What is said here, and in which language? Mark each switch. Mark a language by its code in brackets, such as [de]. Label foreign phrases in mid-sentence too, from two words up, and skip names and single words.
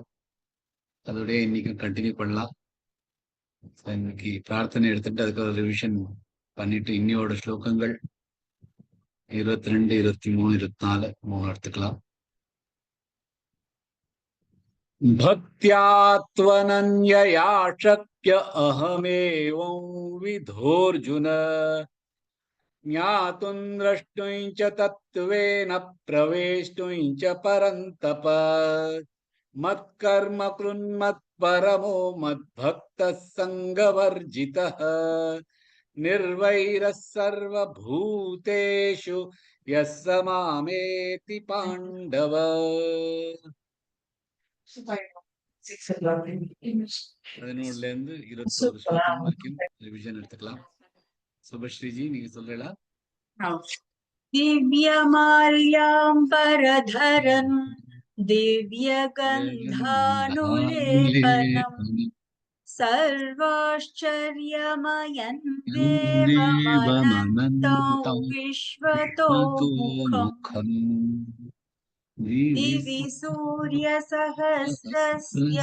[ta] அதோடய இன்னைக்கும் கண்டினியூ பண்ணலாம். இன்னைக்கு பிரார்த்தனை எடுத்துட்டு அதுக்கு ஒரு ரிவிஷன் பண்ணிட்டு இன்னையோட ஸ்லோகங்கள் 22, 23, 24 3 எடுத்துக்கலாம். [sa] भक्त्यात्वनन्यया शक्य अहमेवं विधोऽर्जुन ஞாதும் द्रष्टुञ्च तत्त्वेन प्रवेष्टुञ्च परन्तप मत्कर्म कृन्मत्परमो मद्भक्तः सङ्गवर्जितः निर्वैरः सर्वभूतेषु यः स मामेति पाण्डव. [ta] 11லேருந்து 21 ஸ்லோகம் வரைக்கும் ரிவிஷன் எடுத்துக்கலாம். சுபஸ்ரீஜி நீங்க சொல்றீங்களா? [sa] दिव्यमाल्याम्बरधरन् दिव्यगन्धानुलेपनं सर्वाश्चर्यमयं देवमनन्तं विश्वतोमुखम् दिवि सूर्यसहस्रस्य